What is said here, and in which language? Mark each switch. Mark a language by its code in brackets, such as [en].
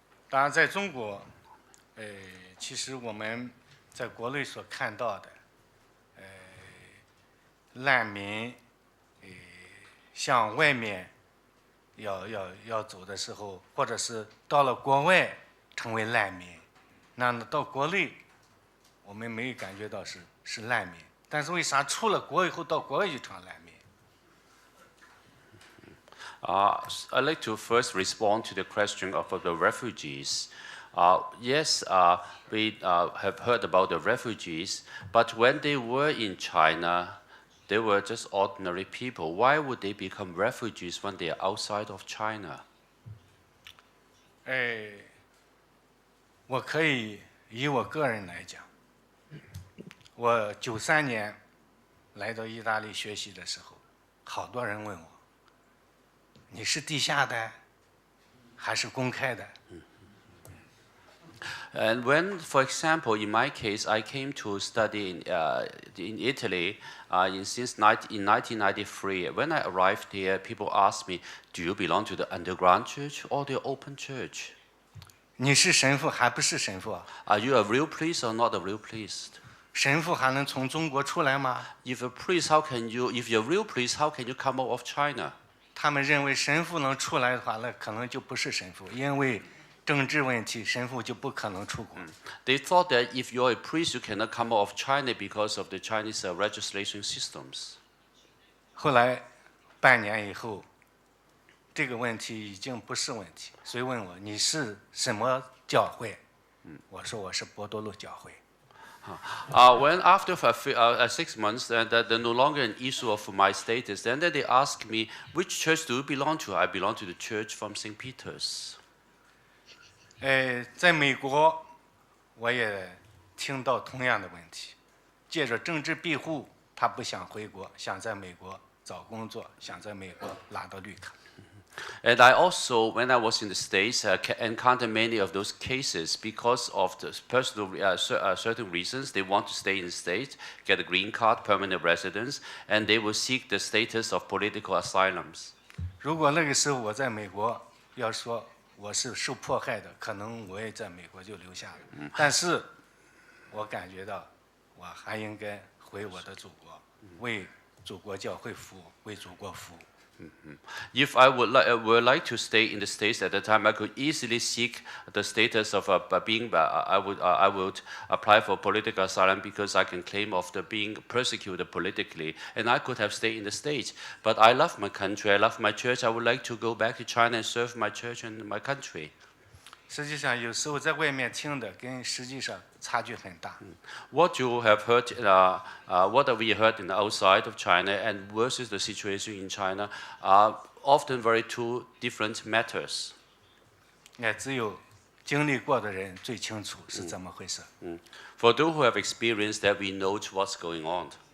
[zh] 当然，在中国，其实我们在国内所看到的，难民，向外面要走的时候，或者是到了国外成为难民，那到国内，我们没有感觉到是难民。但是为啥出了国以后到国外就成难民？ [en] I'd like to first respond to the question of the refugees. Yes, we have heard about the refugees, but when they were in China, they were just ordinary people. Why would they become refugees when they are outside of China? [zh] 我可以以我个人来讲，我93年来到意大利学习的时候，好多人问我。你是地下的，还是公开的？ [en] And when, for example, in my case, I came to study in Italy in 1993. When I arrived here, people asked me, "Do you belong to the underground church or the open church?" [zh] 你是神父还不是神父啊？ [en] Are you a real priest or not a real priest? [zh] 神父还能从中国出来吗？ [en] If a priest, how can you? If you're a real priest, how can you come out of China? [zh] 他们认为神父能出来的话，那可能就不是神父，因为政治问题，神父就不可能出国。 [en] They thought that if you're a priest, you cannot come out of China because of the Chinese registration systems. [zh] 后来半年以后，这个问题已经不是问题，所以问我你是什么教会？我说我是博多禄教会。 [en] When after 6 months, that no longer an issue of my status, then they asked me, which church do you belong to? I belong to the church from St. Peter's. [zh] 在美国，我也听到同样的问题，借着政治庇护，他不想回国，想在美国找工作，想在美国拿到绿卡。 [en] And I also, when I was in the States, encountered many of those cases because of the personal certain reasons. They want to stay in the States, get a green card, permanent residence, and they will seek the status of political asylums. [zh] 如果那个时候我在美国，要说我是受迫害的，可能我也在美国就留下了。但是，我感觉到我还应该回我的祖国，为祖国教会服务，为祖国服务。 [en] If I would like to stay in the States at the time, I could easily seek the status of I would apply for political asylum because I can claim of being persecuted politically, and I could have stayed in the States. But I love my country, I love my church. I would like to go back to China and serve my church and my country. [zh] 实际上，有时候在外面听的跟实际上差距很大。 [en] What you have heard, what we heard in the outside of China and versus the situation in China are often very two different matters. [zh] 只有经历过的人最清楚是怎么回事。 [en] For those who have experienced that, we know what's going on.